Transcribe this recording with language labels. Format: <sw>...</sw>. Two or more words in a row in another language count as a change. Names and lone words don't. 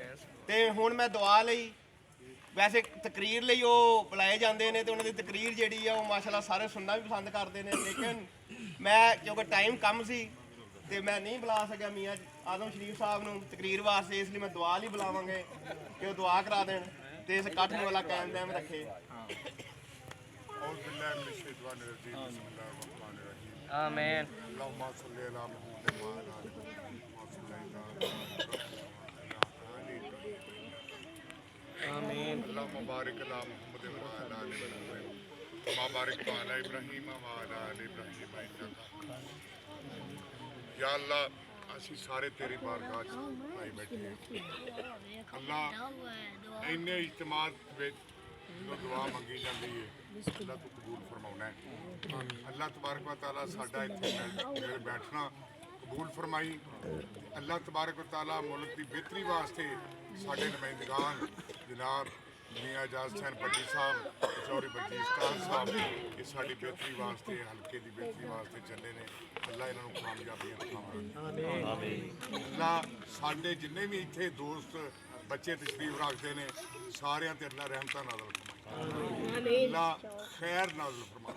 <pa>ਤੇ ਹੁਣ ਮੈਂ ਦੁਆ ਲਈ ਵੈਸੇ ਤਕਰੀਰ ਲਈ ਉਹ ਬੁਲਾਏ ਜਾਂਦੇ ਨੇ ਤੇ ਉਹਨਾਂ ਦੀ ਤਕਰੀਰ ਜਿਹੜੀ ਆ ਉਹ ਮਾਸ਼ਾਅੱਲਾ ਸਾਰੇ ਸੁਣਨਾ ਵੀ ਪਸੰਦ ਕਰਦੇ ਨੇ, ਲੇਕਿਨ ਮੈਂ ਕਿਉਂਕਿ ਟਾਈਮ ਕਮ ਸੀ ਤੇ ਮੈਂ ਨਹੀਂ ਬੁਲਾ ਸਕਿਆ ਮੀਆਂ ਆਜ਼ਮ ਸ਼ਰੀਫ ਸਾਹਿਬ ਨੂੰ ਤਕਰੀਰ ਵਾਸਤੇ, ਇਸ ਲਈ ਮੈਂ ਦੁਆ ਲਈ ਬੁਲਾਵਾਂਗੇ ਕਿ ਉਹ ਦੁਆ ਕਰਾ ਦੇਣ ਤੇ ਇਸ ਇਕੱਠ ਨੂੰ ਵਾਲਾ ਕਾਇਮ ਦਾਇਮ ਰੱਖੇ। आमीन। आमीन।</pa> <ar>اللهم بارك على محمد وعلى آل محمد كما باركت على إبراهيم وعلى آل إبراهيم إنك يا الله</ar> <pa>ਅਸੀਂ ਸਾਰੇ ਤੇਰੀ ਬਾਰਗਾਹ 'ਚ ਆਏ ਬੈਠੇ ਅੱਲਾ ਇੰਨੇ ਇਜਤਮਾਤ ਵਿੱਚ ਜੋ ਦੁਆ ਮੰਗੀ ਜਾਂਦੀ ਹੈ ਅੱਲਾ ਤੂੰ ਕਬੂਲ ਫਰਮਾਉਣਾ ਹੈ।</pa> <ar>الله تبارك وتعالى</ar> <pa>ਸਾਡਾ ਇੱਥੇ ਮਿਲ ਬੈਠਣਾ ਕਬੂਲ ਫਰਮਾਈ।</pa> <ar>الله تبارك وتعالى</ar> <pa>ਮੁਲਕ ਦੀ ਬਿਹਤਰੀ ਵਾਸਤੇ ਸਾਡੇ ਨੁਮਾਇੰਦਗਾਨ ਜਨਾਬ ਮੀਆਂ ਇਜਾਜ਼ ਹੁਸੈਨ ਭੱਟੀ ਸਾਹਿਬ ਚੌਧਰੀ ਬਰਜੀਤ ਸਾਹਿਬ ਇਹ ਸਾਡੀ ਬਿਹਤਰੀ ਵਾਸਤੇ ਹਲਕੇ ਦੀ ਬਿਹਤਰੀ ਵਾਸਤੇ ਚੱਲੇ ਨੇ। ਅੱਲਾ ਇਹਨਾਂ ਨੂੰ ਕਾਮਯਾਬੀਆਂ ਦਿਖਾਵੇ। ਅੱਲਾ ਸਾਡੇ ਜਿੰਨੇ ਵੀ ਇੱਥੇ ਦੋਸਤ ਬੱਚੇ ਤਸ਼ਰੀਫ ਰੱਖਦੇ ਨੇ ਸਾਰਿਆਂ ਤੇ ਅੱਲਾ ਰਹਿਮਤਾਂ ਨਾਜ਼ਿਲ ਫਰਮਾਏ, ਅੱਲਾ ਖੈਰ ਨਾਜ਼ਿਲ ਫਰਮਾਏ।</pa>